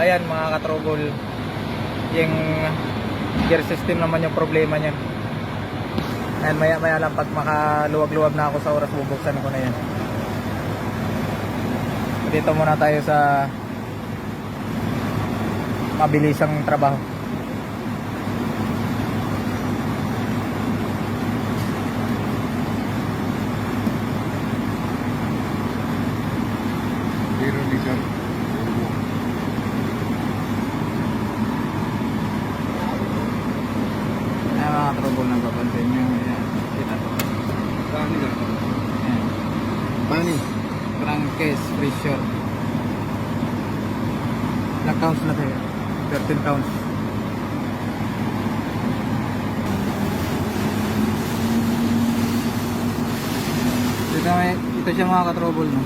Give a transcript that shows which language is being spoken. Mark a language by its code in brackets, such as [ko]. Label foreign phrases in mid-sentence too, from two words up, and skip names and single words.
[tl] Ayan mga ka-trouble, yung gear system naman yung problema niyan. Ayan, maya lang pag makaluwag-luwag na ako sa oras, bubuksan ko na yan. Dito muna tayo sa mabilisang trabaho. [en] zero liter [tl] Ayan mga trouble na papansin nyo. Ayan, kita to. [hi] पानी का [tl] Ayan, [hi] पानी [en] crankcase pressure. [tl] Ilang counts na tayo? 13 counts. Ito siya mga ka-trouble, no?